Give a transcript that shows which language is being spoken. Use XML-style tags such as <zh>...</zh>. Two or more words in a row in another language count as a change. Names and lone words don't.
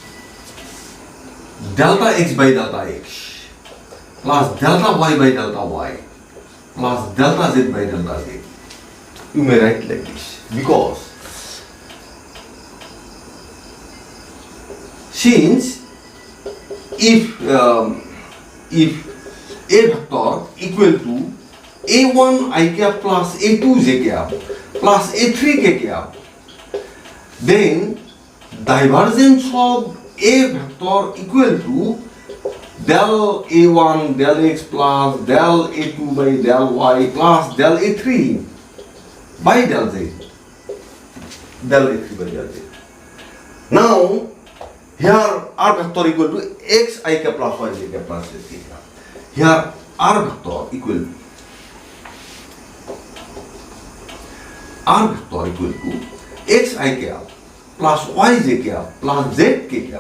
<en>Delta x by delta x plus delta y by delta y plus delta z by delta z. You may write like this, because since if a vector equal to a1 I cap plus a2 j cap plus a3 k cap, then divergence of a vector equal to del a1 del x plus del a2 by del y plus del a3 by del z. Del a3 by del z. Now, here r vector equal to x I cap plus y j cap plus z cap. Here r vector equal to x I cap plus y j cap plus z k cap.</en>